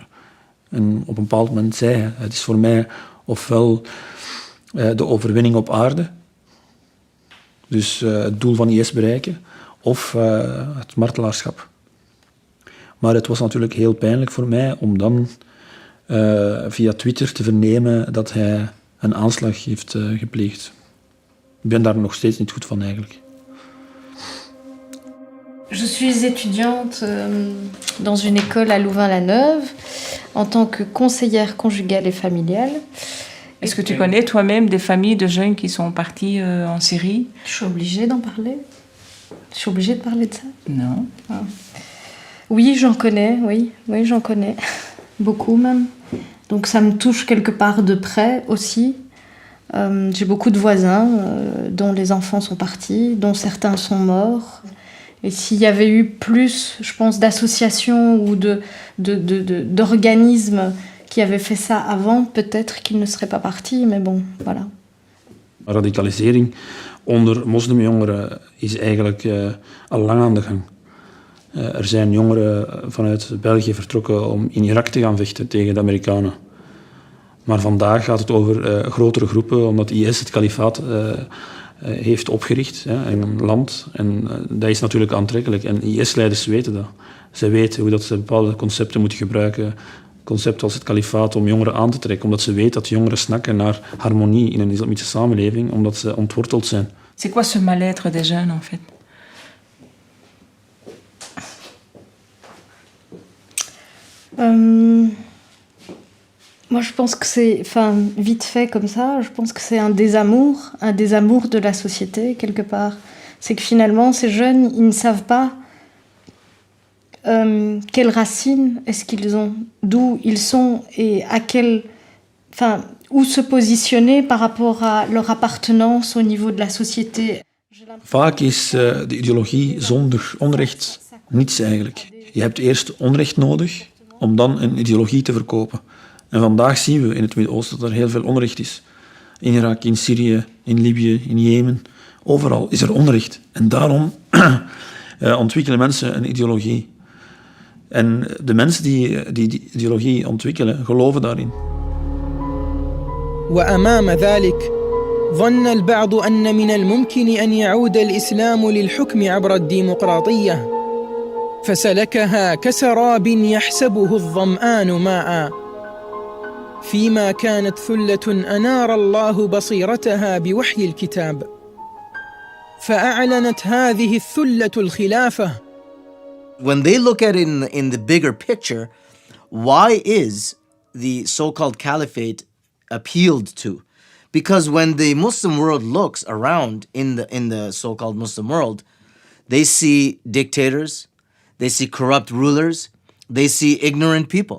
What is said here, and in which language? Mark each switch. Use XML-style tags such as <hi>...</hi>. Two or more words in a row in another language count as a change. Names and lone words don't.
<nl>En op een bepaald moment zei hij, het is voor mij ofwel de overwinning op aarde, dus het doel van IS bereiken, of het martelaarschap. Maar het was natuurlijk heel pijnlijk voor mij om dan via Twitter te vernemen dat hij een aanslag heeft gepleegd. Ik ben daar nog steeds niet goed van eigenlijk.</nl> <fr>Je suis étudiante dans une école à Louvain-la-Neuve en tant que conseillère conjugale et familiale. Est-ce que tu connais toi-même des familles de jeunes qui sont partis en Syrie? Je suis obligée d'en parler. Je suis obligée de parler de ça? Non. Ah. Oui, j'en connais, oui, j'en connais. Beaucoup même. Donc ça me touche quelque part de près aussi. J'ai beaucoup de voisins dont les enfants sont partis, dont certains sont morts. Et s'il y avait eu plus, je pense, d'associations ou d'organismes qui avaient fait ça avant, peut-être qu'ils ne seraient pas partis, mais bon, voilà.</fr> <nl>Radicalisering onder moslimjongeren is eigenlijk al lang aan de gang. Er zijn jongeren vanuit België vertrokken om in Irak te gaan vechten tegen de Amerikanen. Maar vandaag gaat het over grotere groepen, omdat IS het kalifaat heeft opgericht in een land. En dat is natuurlijk aantrekkelijk. En IS-leiders weten dat. Zij weten hoe dat ze bepaalde concepten moeten gebruiken. Concepten als het kalifaat om jongeren aan te trekken. Omdat ze weten dat jongeren snakken naar harmonie in een islamitische samenleving, omdat ze ontworteld zijn.</nl> <fr>C'est quoi ce mal-être des jeunes en fait? Moi, je pense que c'est, enfin, vite fait comme ça, je pense que c'est un désamour de la société, quelque part. C'est que finalement, ces jeunes, ils ne savent pas quelles racines est-ce qu'ils ont, d'où ils sont et à quel, enfin, où se positionner par rapport à leur appartenance au niveau de la société.</fr> <nl>Vaak is de ideologie zonder onrecht niets eigenlijk. Je hebt eerst onrecht nodig om dan een ideologie te verkopen. En vandaag zien we in het Midden-Oosten dat er heel veel onrecht is. In Irak, in Syrië, in Libië, in Jemen. Overal is er onrecht. En daarom ontwikkelen mensen een ideologie. En de mensen die die ideologie ontwikkelen, geloven daarin.</nl> <ar>وأمام ذلك ظن البعض أن من الممكن أن يعود الإسلام للحكم عبر الديمقراطية فسلكها كسراب يحسبه الظمآن ماء، فيما كانت ثلة أنار الله بصيرتها بوحي الكتاب، فأعلنت هذه الثلة الخلافة.</ar> <en>When they look at it in the bigger picture, why is the so-called caliphate appealed to? Because when the Muslim world looks around in the so-called Muslim world, they see dictators, they see corrupt rulers, they see ignorant people.</en>